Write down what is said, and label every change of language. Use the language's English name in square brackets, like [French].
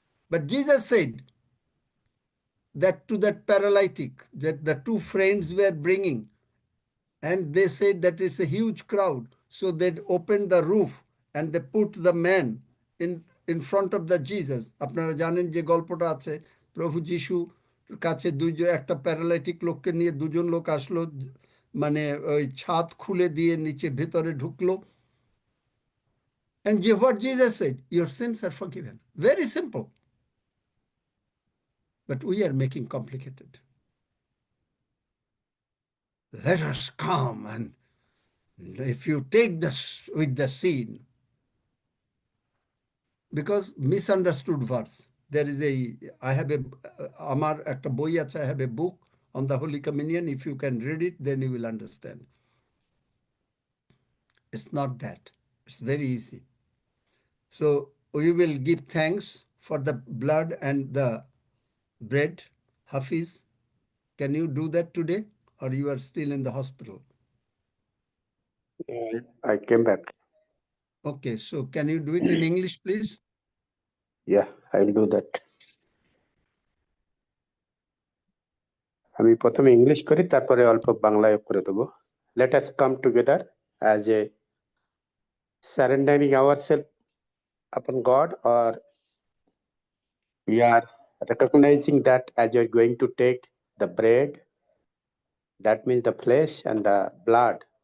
[English] But Jesus said that to that paralytic that the two friends were bringing, and they said that it's a huge crowd. So they opened the roof and they put the man in front of the Jesus. [Bangla] আপনারা জানেন যে গল্পটা আছে, প্রভু যিশু কাছে একটা paralytic লোককে নিয়ে দুজন লোক আসলো, মানে ওই ছাদ খুলে দিয়ে নিচে ভেতরে ঢুকলো। [English] And what Jesus said, your sins are forgiven. Very simple. But we are making complicated. Let us come, and if you take this with the sin, because misunderstood verse. There is I have [Bangla] আমার একটা বই আছে, [English] I have a book on the Holy Communion. If you can read it, then you will understand. It's not that. It's very easy. So we will give thanks for the blood and the bread. Hafiz, can you do that today, or you are still in the hospital? I came back. Okay, so can you do it in English, please? Yeah, I'll do that. [Bangla] আমি প্রথমে English করি, তারপরে অল্প বাংলায় করে দেবো। [English] Let us come together as a surrendering ourselves upon God, or we are recognizing that as you are going to take the bread, that means the flesh and the blood.